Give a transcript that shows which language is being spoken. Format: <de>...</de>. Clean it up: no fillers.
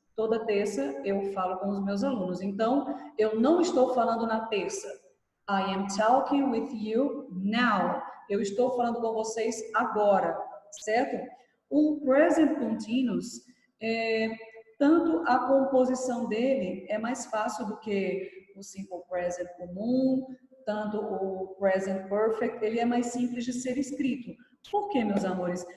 <pt>Toda terça eu falo com os meus alunos. Então, eu não estou falando na terça.</pt> <en>I am talking with you now.</en> <pt>Eu estou falando com vocês agora, certo? O present continuous, tanto a composição dele é mais fácil do que o simple present comum, tanto o present perfect, ele é mais simples de ser escrito. Por quê, meus amores?</pt>